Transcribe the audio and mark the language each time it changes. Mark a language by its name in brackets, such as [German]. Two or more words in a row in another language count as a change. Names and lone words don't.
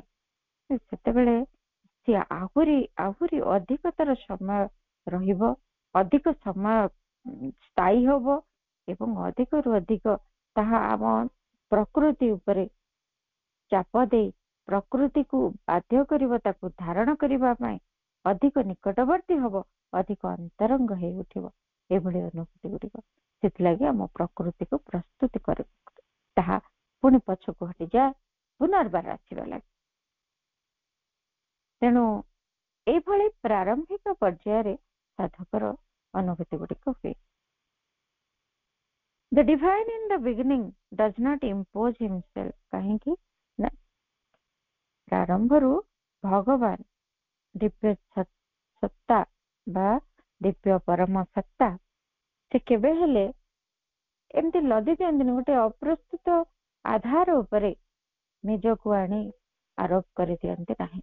[Odia] ସେତେବେଳେ ସିଏ ଆହୁରି ଆହୁରି ଅଧିକତର ସମୟ ରହିବ, ଅଧିକ ସମୟ ସ୍ଥାୟୀ ହବ ଏବଂ ଅଧିକରୁ ଅଧିକ ତାହା ଆମ ପ୍ରକୃତି ଉପରେ ଚାପ ଦେଇ ପ୍ରକୃତିକୁ ବାଧ୍ୟ କରିବ ତାକୁ ଧାରଣ କରିବା ପାଇଁ, ଅଧିକ ନିକଟବର୍ତ୍ତୀ ହବ, ଅଧିକ ଅନ୍ତରଙ୍ଗ ହେଇ ଉଠିବ ଏଭଳି ଅନୁଭୂତି ଗୁଡିକ। ସେଥିଲାଗି ଆମ ପ୍ରକୃତିକୁ ପ୍ରସ୍ତୁତି କରିବ, ତାହା ପୁଣି ପଛକୁ ହଟିଯାଏ ପୁନର୍ବାର ଆସିବା ଲାଗି। ତେଣୁ ଏଇଭଳି ପ୍ରାରମ୍ଭିକ ପର୍ଯ୍ୟାୟରେ ସାଧକର ଅନୁଭୂତି ଗୁଡିକ ହୁଏ। [English] The divine in the beginning does not impose himself, [Odia] କାହିଁକି ନା ପ୍ରାରମ୍ଭରୁ ଭଗବାନ ଦିବ୍ୟ ସତ୍ତା ବା ଦିବ୍ୟ ପରମ ସତ୍ତା ସେ କେବେ ହେଲେ ଏମିତି ଲଦି ଦିଅନ୍ତିନି, ଗୋଟେ ଅପ୍ରସ୍ତୁତ ଆଧାର ଉପରେ ନିଜକୁ ଆଣି ଆରୋପ କରିଦିଅନ୍ତି ନାହିଁ।